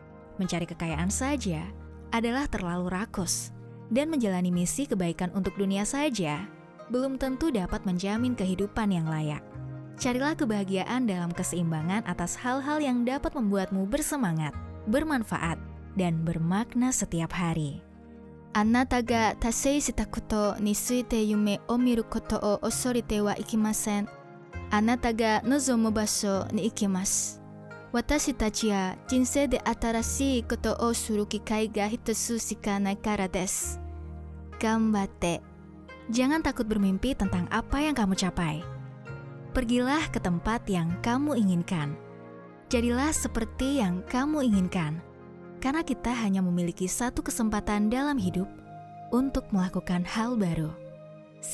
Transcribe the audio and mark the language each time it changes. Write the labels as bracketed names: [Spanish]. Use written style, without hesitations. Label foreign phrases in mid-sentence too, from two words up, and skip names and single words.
[Indonesian] Mencari kekayaan saja adalah terlalu rakus. Dan menjalani misi kebaikan untuk dunia saja belum tentu dapat menjamin kehidupan yang layak. Carilah kebahagiaan dalam keseimbangan atas hal-hal yang dapat membuatmu bersemangat, bermanfaat, dan bermakna setiap hari. [Japanese] あなたが達成したことについて夢を見ることを恐れてはいきません. あなたが望む場所に行きます. 私たちは人生で新しいことをする機会が一つしかないからです. Ganbatte. [Indonesian] Jangan takut bermimpi tentang apa yang kamu capai. Pergilah ke tempat yang kamu inginkan. Jadilah seperti yang kamu inginkan. Karena kita hanya memiliki satu kesempatan dalam hidup untuk melakukan hal baru.